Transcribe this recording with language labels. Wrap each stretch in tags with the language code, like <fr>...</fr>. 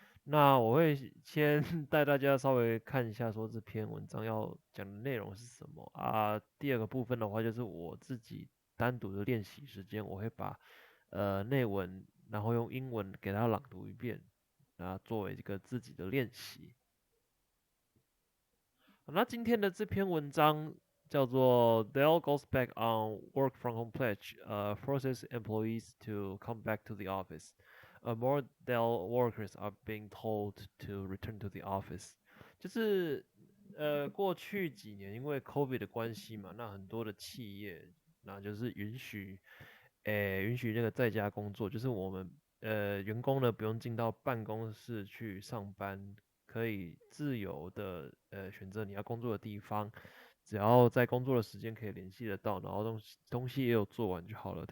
<zh>那我会先带大家稍微看一下，说这篇文章要讲的内容是什么啊。第二个部分的话，就是我自己单独的练习时间，我会把内文，然后用英文给它朗读一遍，啊，作为一个自己的练习。那今天的这篇文章叫做</zh> <en>"Dell goes back on work from home pledge, forces employees to come back to the office. More Dell workers are being told to return to the office."</en> <zh>就是过去几年因为 COVID 的关系嘛，那很多的企业那就是允许那个在家工作，就是我们员工呢不用进到办公室去上班，可以自由的选择你要工作的地方，只要在工作的时间可以联系得到，然后东西也有做完就好了。</zh>